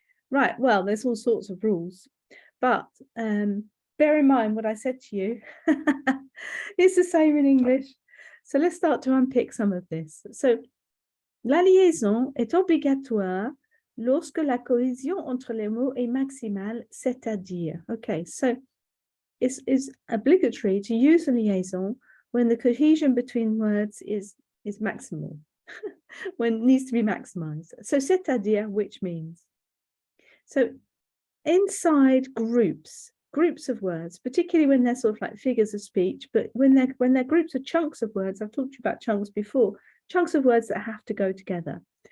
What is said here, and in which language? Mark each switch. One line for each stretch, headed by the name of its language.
English: Right, well, there's all sorts of rules, but bear in mind what I said to you. It's the same in English. So let's start to unpick some of this. So
French: La liaison est obligatoire lorsque la cohésion entre les mots est maximale, c'est-à-dire.
English: Okay, so it's obligatory to use a liaison when the cohesion between words is maximal, when it needs to be maximized. So c'est-à-dire, which means. So inside groups of words, particularly when they're sort of like figures of speech, but when they're groups of chunks of words, I've talked to you about chunks before, chunks of words that have to go together.